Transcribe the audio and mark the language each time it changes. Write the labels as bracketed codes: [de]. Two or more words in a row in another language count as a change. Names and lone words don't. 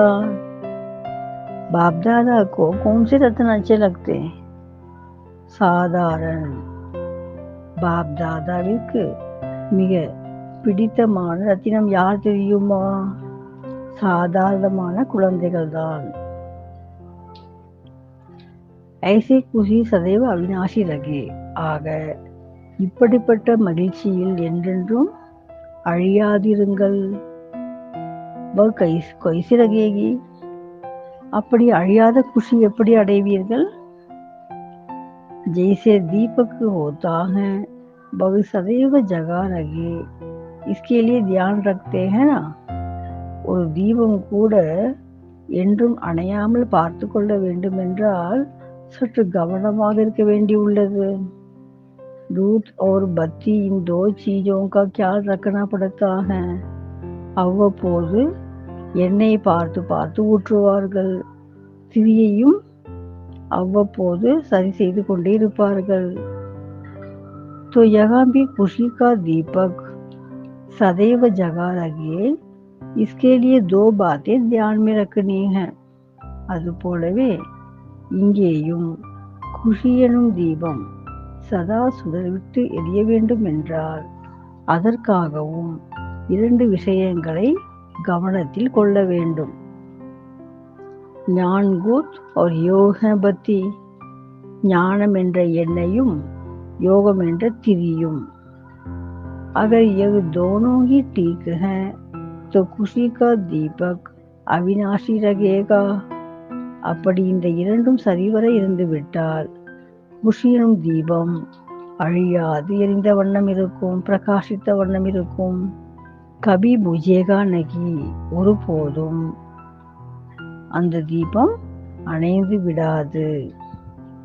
[hi] बापदादा को कौन से रत्न अच्छे लगते हैं? [ta] சாதாரண. பாப்தாதாவிற்கு மிக பிடித்தமான ரத்தினம் யார் தெரியுமா? சாதாரணமான குழந்தைகள் தான். [hi] ऐसे खुशी सदैव अविनाशी लगे. [ta] ஆக இப்படிப்பட்ட மகிழ்ச்சியில் என்றென்றும் அழியாதிருங்கள். [hi] कैसे लगेगी? [ta] அப்படி அழியாத குஷி எப்படி அடைவீர்கள்? [hi] जैसे दीपक होता है वह सदैव जगा रहे, इसके लिए ध्यान रखते हैं ना. [ta] ஒரு தீபம் கூட என்றும் அணையாமல் பார்த்து கொள்ள வேண்டும் என்றால் சற்று கவனமாக இருக்க வேண்டியுள்ளது. [hi] दूध और बत्ती इन दो चीजों का ख्याल रखना पड़ता है. [ta] அவ்வப்போது எண்ணெய் பார்த்து பார்த்து ஊற்றுவார்கள். திரியையும் அவ்வப்போது சரி செய்து கொண்டே இருப்பார்கள். [hi] तो यहाँ भी खुशी का दीपक सदैव जगा रहे, इसके लिए दो बातें ध्यान में रखनी है. [ta] அதுபோலவே இங்கேயும் குஷி எனும் தீபம் சதா சுடர்விட்டு எரிய வேண்டும் என்றால் அதற்காகவும் இரண்டு விஷயங்களை கவனத்தில் கொள்ள வேண்டும். [hi] ज्ञानघृत और योग बत्ती, [ta] ஞானம் என்ற எண்ணெயும் யோகம் என்ற திரியும். [hi] अगर यह दोनों ही ठीक है तो खुशी का दीपक अविनाशी रहेगा. [ta] அப்படி இந்த இரண்டும் சரிவர இருந்து விட்டால் குஷியும் தீபம் அழியாது எரிந்த வண்ணம் இருக்கும், பிரகாசித்த வண்ணம் இருக்கும். [hi] कभी बुझेगा नहीं, [ta] ஒருபோதும் அந்த தீபம் அணைந்து விடாது.